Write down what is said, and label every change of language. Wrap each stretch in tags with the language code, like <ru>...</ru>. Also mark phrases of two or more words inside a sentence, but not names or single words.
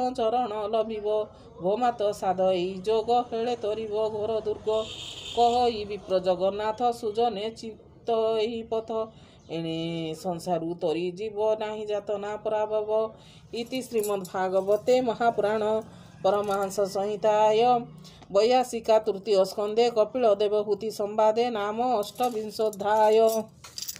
<or>ଚରଣ ଲଭିବ ଭୋମାତ ସାଧଇ ଯୋଗ ହେଳେ ତରିବ ଘୋର ଦୁର୍ଗ କହଇ ବିପ୍ର ଜଗନ୍ନାଥ ସୁଜନେ ଚିତ୍ତ ଏହି ପଥ ଏଣେ ସଂସାରୁ ତରି ଯିବ ନାହିଁ ଯାତନା ପରାଭବ</or> <sa>ଇତି ଶ୍ରୀମଦ୍ଭାଗବତେ ମହାପୁରାଣ परमहंस संहिताय वैयासिका तृतीय स्कंदे कपिल देवहूति संवादे नाम 8विंशोऽध्याय।</sa>